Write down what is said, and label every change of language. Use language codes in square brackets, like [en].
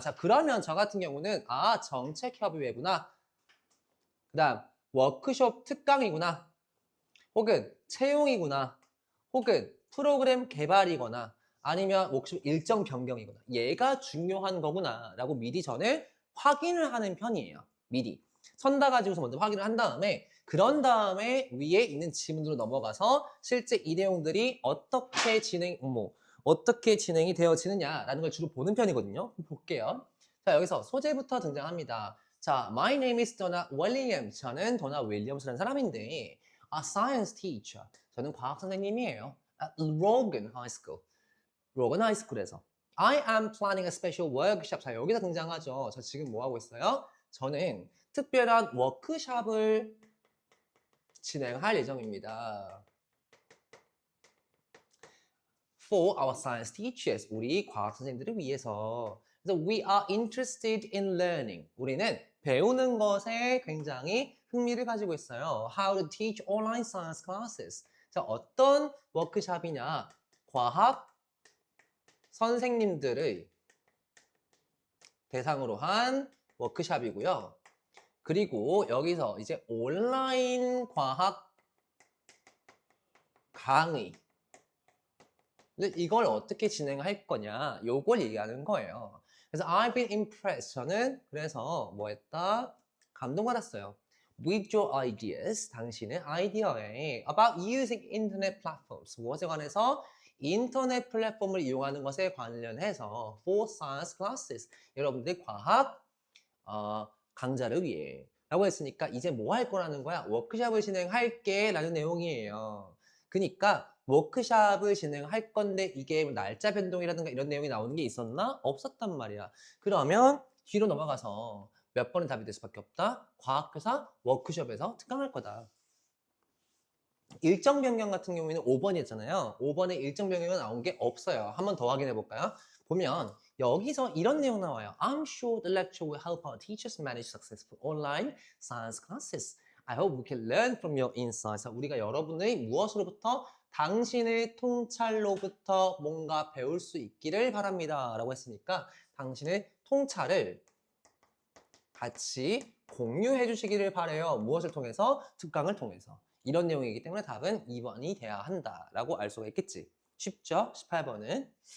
[ko] 자, 그러면 저 같은 경우는 정책협의회구나, 그 다음 워크숍 특강이구나, 혹은 채용이구나, 혹은 프로그램 개발이거나 아니면 워크숍 일정 변경이거나 얘가 중요한 거구나 라고 미리 저는 확인을 하는 편이에요. 미리 선다 가지고서 먼저 확인을 한 다음에, 그런 다음에 위에 있는 지문으로 넘어가서 실제 이 내용들이 어떻게 진행이 되어지느냐라는 걸 주로 보는 편이거든요. 볼게요. 자, 여기서 소재부터 등장합니다. 자, [en] My name is Donna Williams. [ko] 저는 도나 윌리엄스라는 사람인데 [en] a science teacher. [ko] 저는 과학 선생님이에요. [en] At Logan High School. [ko] 로건 하이스쿨에서. [en] I am planning a special workshop. [ko] 자, 여기서 등장하죠. 저 지금 뭐 하고 있어요? 저는 특별한 워크숍을 진행할 예정입니다. [en] For our science teachers. [ko] 우리 과학 선생님들을 위해서. 그래서 [en] we are interested in learning. [ko] 우리는 배우는 것에 굉장히 흥미를 가지고 있어요. [en] How to teach online science classes. [ko] 자, 어떤 워크숍이냐? 과학 선생님들의 대상으로 한 워크숍이고요. 그리고 여기서 이제 온라인 과학 강의, 근데 이걸 어떻게 진행할 거냐, 요걸 얘기하는 거예요. [en] 그래서 I've been impressed. [ko] 저는 그래서 뭐 했다? 감동받았어요. [en] With your ideas. [ko] 당신의 아이디어에 [en] about using internet platforms. [ko] 무엇에 관해서? 인터넷 플랫폼을 이용하는 것에 관련해서 [en] for science classes. [ko] 여러분들 과학 강좌를 위해 라고 했으니까 이제 뭐 할 거라는 거야? 워크숍을 진행할게 라는 내용이에요. 그러니까 워크숍을 진행할 건데 이게 날짜 변동이라든가 이런 내용이 나오는 게 있었나? 없었단 말이야. 그러면 뒤로 넘어가서 몇 번의 답이 될 수밖에 없다? 과학교사 워크숍에서 특강할 거다. 일정 변경 같은 경우에는 5번이었잖아요. 5번에 일정 변경은 나온 게 없어요. 한 번 더 확인해 볼까요? 보면 여기서 이런 내용 나와요. [en] I'm sure the lecture will help our teachers manage successful online science classes. I hope we can learn from your insights. [ko] 우리가 여러분의 무엇으로부터? 당신의 통찰로부터 뭔가 배울 수 있기를 바랍니다. 라고 했으니까 당신의 통찰을 같이 공유해 주시기를 바래요. 무엇을 통해서? 특강을 통해서. 이런 내용이기 때문에 답은 2번이 돼야 한다라고 알 수가 있겠지. 쉽죠? 18번은.